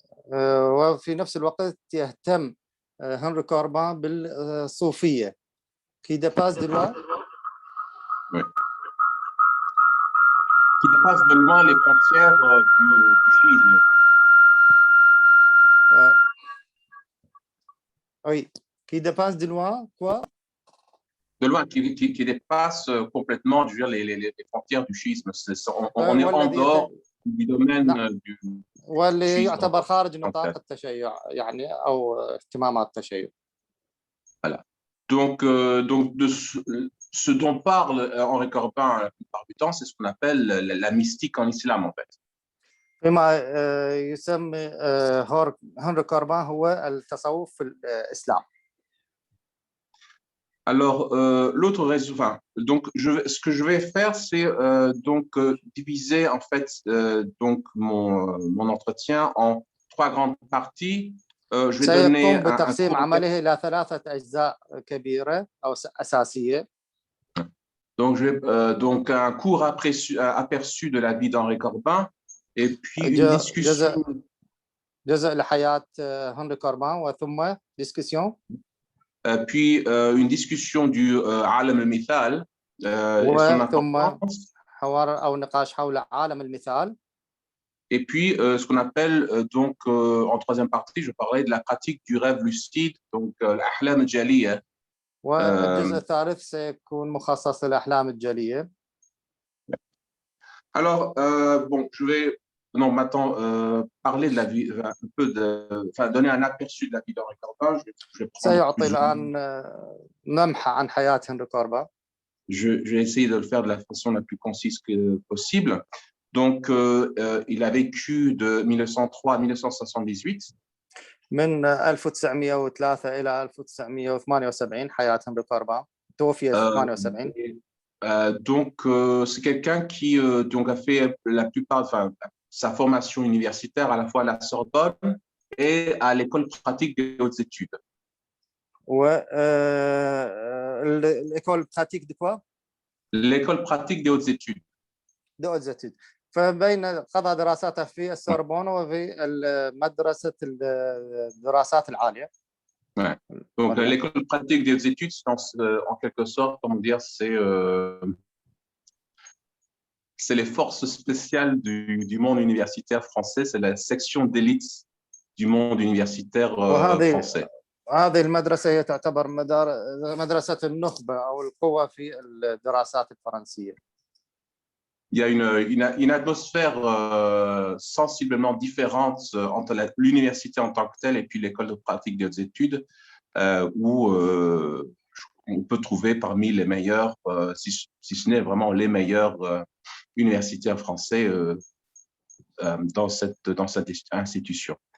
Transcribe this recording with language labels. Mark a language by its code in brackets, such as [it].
[ar] وفي نفس الوقت يهتم هنري كوربان بالصوفية [fr] qui dépasse de loin. Oui. Qui dépasse de loin les frontières du chiisme. Oui, qui dépasse de loin quoi? De loin, qui dépasse complètement, je veux dire, les frontières du chiisme. On est en dehors du domaine du [ar] واللي يعتبر خارج نطاق التشيع يعني أو اهتمامات التشيع. [fr] Voilà. Donc de ce dont parle Henri Corbin la plupart du temps, c'est ce qu'on appelle la mystique en islam, en fait. [ar] بما يسمى هنري كوربان هو التصوف في الإسلام. [fr] Alors, l'autre raison, enfin, donc, ce que je vais faire, c'est diviser en fait donc mon entretien en 3 grandes parties. Je vais donner [ar] سيقوم بتقسيم عمله إلى 3 أجزاء كبيرة أو أساسية. [fr] Donc, donc un court aperçu de la vie d'Henri Corbin et puis une discussion. [ar] جزء لحياة هنري كوربان وثم discussion. [fr] Puis une discussion du عالم المثال et son importance. [ar] حوار أو نقاش حول عالم المثال. [fr] Et puis ce qu'on appelle donc en 3e partie, je parlerai de la pratique du rêve lucide, donc [ar] الأحلام الجالية. والجزء الثالث سيكون مخصص للأحلام الجالية. [fr] Alors bon, je vais maintenant parler de la vie, un peu enfin donner un aperçu de la vie d'Henri Corbin. [ar] سيعطي الآن لمحة عن حياة هنري كوربان. [fr] Je vais essayer de le faire de la façon la plus concise que possible. Donc, il a vécu de 1903 à 1978. [ar] من 1903 إلى 1978 حياة هنري كوربان. توفي 78. [fr] Donc, c'est quelqu'un qui donc a fait la plupart, enfin, sa formation universitaire à la fois à la Sorbonne et à l'école pratique des hautes études. l'école pratique de quoi? L'école pratique des hautes études. des hautes études. [ar] فبين قضى دراساته في السوربون وفي مدرسة الدراسات العالية. [fr] Ouais. Donc, l'école pratique des hautes études, en quelque sorte, comment dire, c'est les forces spéciales du monde universitaire français, c'est la section d'élite du monde universitaire français. [ar] هذه المدرسة هي تعتبر مدرسة النخبة أو القوة في الدراسات الفرنسية. [fr] Il y a une atmosphère sensiblement différente entre l'université en tant que telle et puis l'école de pratique des hautes études, où on peut trouver parmi les meilleurs, si ce n'est vraiment les meilleurs universitaires français dans cette institution.